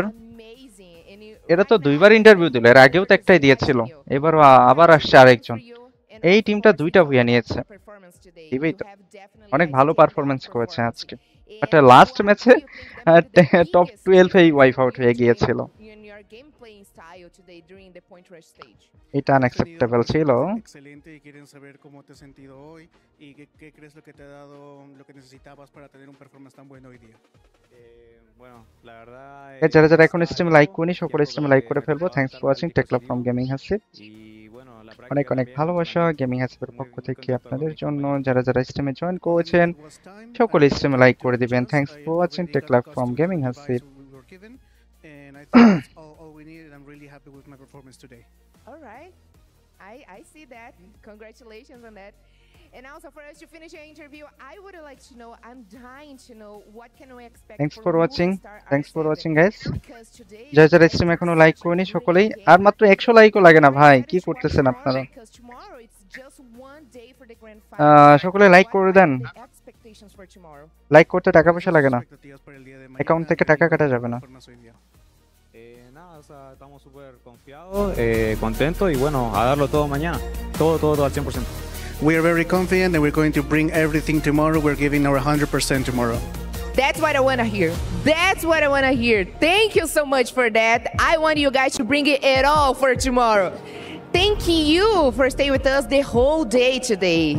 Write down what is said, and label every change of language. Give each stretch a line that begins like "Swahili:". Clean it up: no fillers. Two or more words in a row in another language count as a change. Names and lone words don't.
Bangla: এরা তো দুইবার ইন্টারভিউ দিল, এর আগেও তো একটাই দিয়েছিল, এবারও আবার আসছে আরেকজন। এই টিমটা দুইটা ভুয়া নিয়েছে, দিবেই তো। অনেক ভালো পারফরম্যান্স করেছে আজকে,
English: but last
Bangla: ম্যাচে টপ 12 এই
English: wipe out
Bangla: হয়ে গিয়েছিল। এটা আনএক্সেপ্টেবল ছিল।
Spanish: Excelente, y quieren saber cómo te has sentido hoy y qué crees lo que te ha dado lo que necesitabas para tener un performance tan bueno hoy día. Bueno, la verdad
Bangla: যারা যারা এখন
English: stream like
Bangla: করেনি সকলে
English: stream like
Bangla: করে ফেলবো।
English: Thanks for watching Tech Club from Gaming Hasib.
Bangla: অনেক অনেক ভালোবাসা গেমিং হাসিবের পক্ষ থেকে আপনাদের জন্য। যারা যারা স্ট্রিমে জয়েন করেছেন সকলে স্ট্রিমে লাইক করে দিবেন।
English: Thanks for watching Tech Club from Gaming Hasib. And I think that's all we needed. I'm really happy with my performance today. All right. I see that. Congratulations on that. And also for us to finish our interview, I would like to know, I'm dying to know what can we expect. Thanks for watching guys.
Bangla: যারা যারা স্ট্রিম এখনো লাইক করেনি সকলেই, আর মাত্র 100 লাইকও লাগে না ভাই, কি করতেছেন আপনারা? সকলে লাইক করে দেন, লাইক করতে টাকা পয়সা লাগে না, অ্যাকাউন্ট থেকে টাকা কাটা যাবে না।
Spanish: Estamos súper confiados, contentos y bueno, a darlo todo mañana, todo al 100%.
English: We are very confident and we're going to bring everything tomorrow. We're giving our 100% tomorrow. That's what I want to hear. That's what I want to hear. Thank you so much for that. I want you guys to bring it all for tomorrow. Thank you for staying with us the whole day today.